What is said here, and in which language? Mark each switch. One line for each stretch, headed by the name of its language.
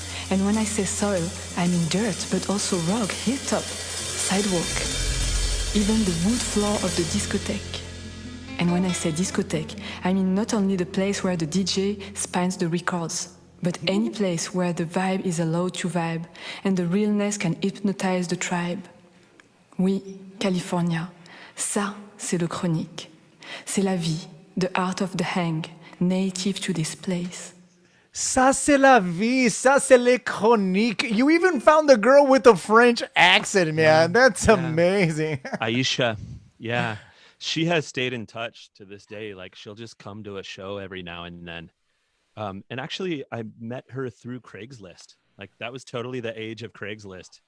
English: And when I say soil, I mean dirt, but also rock, hilltop, sidewalk, even the wood floor of the discotheque. And when I say discotheque, I mean not only the place where the DJ spins the records, but any place where the vibe is allowed to vibe and the realness can hypnotize the tribe.
French: Oui, California, ça, c'est le chronique.
English: C'est la vie, the art of the hang, native to this place.
French: Ça c'est la vie, ça c'est les chroniques.
English: You even found the girl with the French accent, man. That's amazing. Aisha, yeah. She has stayed in touch to this day. Like she'll just come to a show every now and then. And actually, I met her through Craigslist. Like that was totally the age of Craigslist.